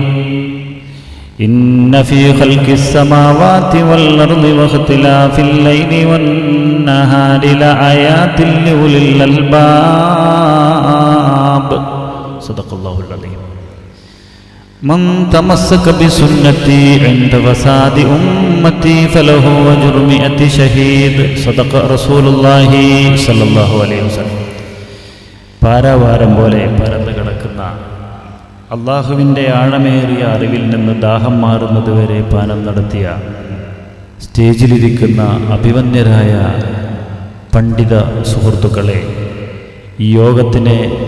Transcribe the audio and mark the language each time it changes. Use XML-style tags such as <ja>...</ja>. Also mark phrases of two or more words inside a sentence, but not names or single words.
<ar>إن في خلق السماوات والأرض واختلاف الليل والنهار لآيات لأولي الألباب. صدق الله العظيم. من تمسك بسنتي عند فساد أمتي فله أجر 100 شهيد. صدق رسول الله صلى الله عليه وسلم.</ar> <ml>പാരാവാരം പോലെ പരന്നു കിടക്കുന്ന അള്ളാഹുവിൻ്റെ ആഴമേറിയ അറിവിൽ നിന്ന് ദാഹം മാറുന്നതുവരെ പാനം നടത്തിയ സ്റ്റേജിലിരിക്കുന്ന അഭിവന്യരായ പണ്ഡിത സുഹൃത്തുക്കളെ, ഈ യോഗത്തിനെ</ml>